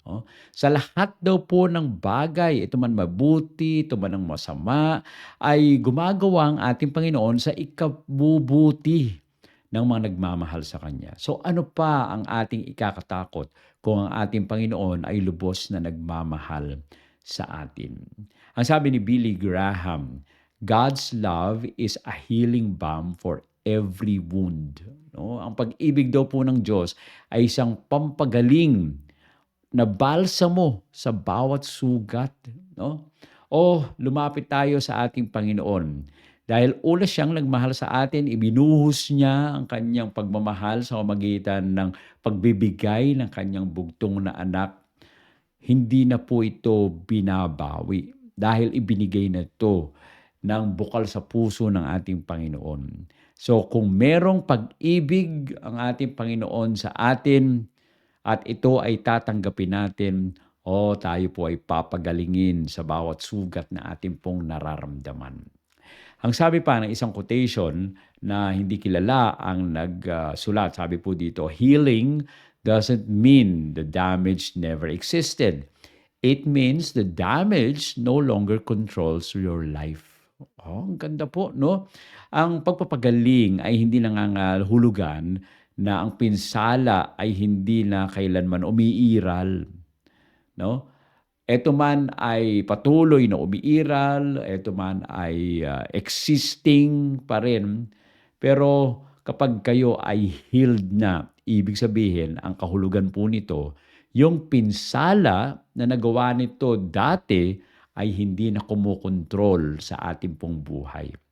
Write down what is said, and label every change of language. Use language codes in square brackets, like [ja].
[tl] Oh, sa lahat daw po ng bagay, ito man mabuti, ito man ang masama, ay gumagawa ang ating Panginoon sa ikabubuti ng mga nagmamahal sa Kanya. So ano pa ang ating ikakatakot kung ang ating Panginoon ay lubos na nagmamahal sa atin? Ang sabi ni [en] Billy Graham, God's love is a healing balm for every wound. [tl] No? Ang pag-ibig daw po ng Diyos ay isang pampagaling na balsamo sa bawat sugat. No? O lumapit tayo sa ating Panginoon. Dahil una siyang nagmahal sa atin, ibinuhos niya ang kanyang pagmamahal sa pamamagitan ng pagbibigay ng kanyang bugtong na anak. Hindi na po ito binabawi dahil ibinigay na ito ng bukal sa puso ng ating Panginoon. So kung merong pag-ibig ang ating Panginoon sa atin at ito ay tatanggapin natin, tayo po ay papagalingin sa bawat sugat na ating pong nararamdaman. Ang sabi pa ng isang quotation na hindi kilala ang nagsulat, sabi po dito, [en] healing doesn't mean the damage never existed. It means the damage no longer controls your life. [tl] Ang ganda po, no? Ang pagpapagaling ay hindi nangangahulugan na ang pinsala ay hindi na kailanman umiiral, no? Ito man ay patuloy na umiiral, ito man ay existing pa rin, pero kapag kayo ay healed na, ibig sabihin, ang kahulugan po nito, yung pinsala na nagawa nito dati ay hindi na kumukontrol sa ating pong buhay.